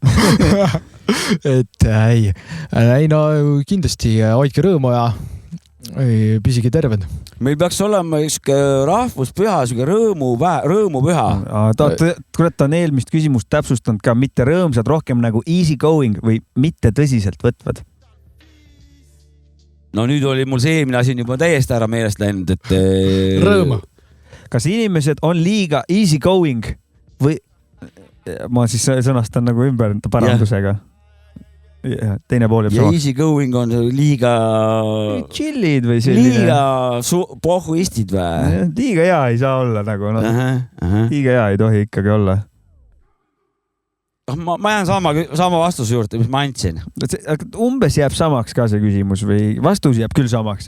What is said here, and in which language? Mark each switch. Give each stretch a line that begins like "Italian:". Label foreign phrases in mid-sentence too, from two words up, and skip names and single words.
Estonian: Et ei no kindlasti hoidke rõõmu ja püsige terved. Meil peaks olema üks rahvuspüha, rõõmupüha. Kurat, ta on eelmist küsimust täpsustanud ka, mitte rõõmsad, rohkem nagu
English: easy going
Estonian: või mitte tõsiselt võtvad. No nüüd oli mul see eelmine asi juba täiesti ära meelest läinud, et... Rõõma. Kas inimesed on liiga
English: easy going
Estonian: või ma siis sõnastan nagu ümber parandusega? Ja, teine pool jääb sama. Ja
English: easy going
Estonian: on liiga... Chillid või selline... Liiga pohhuistid või? Liiga hea ei saa olla nagu. No. Liiga hea ei tohi ikkagi olla. Ma jään sama vastuse juurde, mis ma andsin. Umbes jääb samaks ka see küsimus või vastus jääb küll samaks?